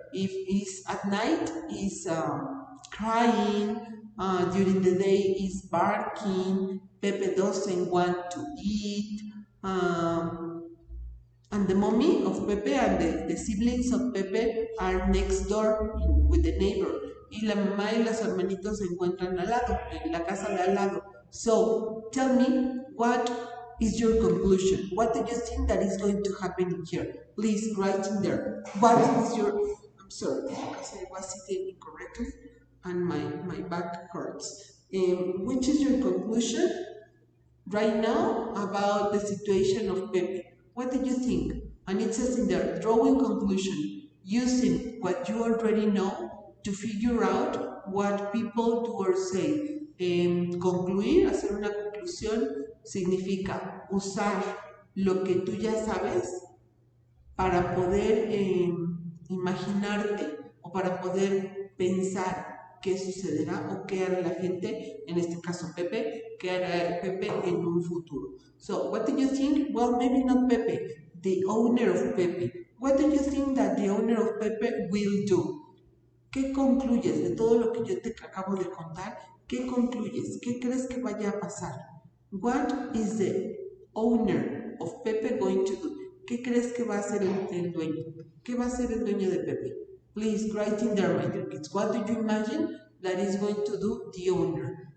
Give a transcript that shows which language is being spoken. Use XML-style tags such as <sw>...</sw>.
<en>If it's at night, is crying, during the day is barking, Pepe doesn't want to eat, and the mommy of Pepe and the siblings of Pepe are next door with the neighbor.</en> <es>Y la mamá y los hermanitos se encuentran al lado, en la casa de al lado.</es> <en>So, tell me, what is your conclusion? What do you think that is going to happen in here? Please write in there. What is your... I'm sorry, because I was sitting incorrectly and my back hurts. Which is your conclusion right now about the situation of Pepe? What did you think? And it says in there, drawing conclusion, using what you already know to figure out what people do or say.</en> <es>Concluir, hacer una conclusión, significa usar lo que tú ya sabes para poder imaginarte o para poder pensar qué sucederá o qué hará la gente, en este caso Pepe, ¿Qué hará Pepe en un futuro?</es> <en>So, what do you think? Well, maybe not Pepe, the owner of Pepe. What do you think that the owner of Pepe will do?</en> <es>¿Qué concluyes de todo lo que yo te acabo de contar? ¿Qué concluyes? ¿Qué crees que vaya a pasar?</es> <en>What is the owner of Pepe going to do?</en> <es>¿Qué crees que va a hacer el dueño? ¿Qué va a hacer el dueño de Pepe?</es> <en>Please write in there, my dear kids. What do you imagine that is going to do the owner?</en>